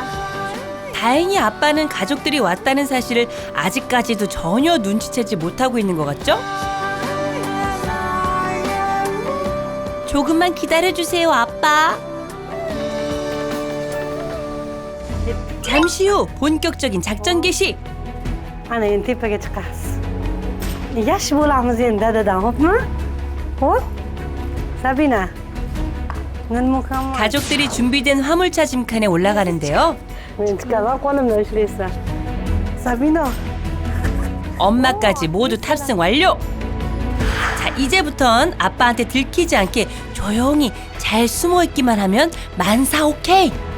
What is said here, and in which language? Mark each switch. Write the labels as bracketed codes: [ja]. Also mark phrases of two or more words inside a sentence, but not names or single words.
[ko] 다행히 아빠는 가족들이 왔다는 사실을 아직까지도 전혀 눈치채지 못하고 있는 것 같죠? 조금만 기다려주세요, 아빠. 잠시 후 본격적인 작전 개시. [uz] Ana endi tepaga chiqamiz. Yaxshi bo'lamiz endi dadadan, xo'pmi? Xo'p? Sabina. [ko] 가족들이 준비된 화물차 짐칸에 올라가는데요. 엄마까지 모두 탑승 완료. 자, 이제부턴 아빠한테 들키지 않게 조용히 잘 숨어 있기만 하면 만사 오케이.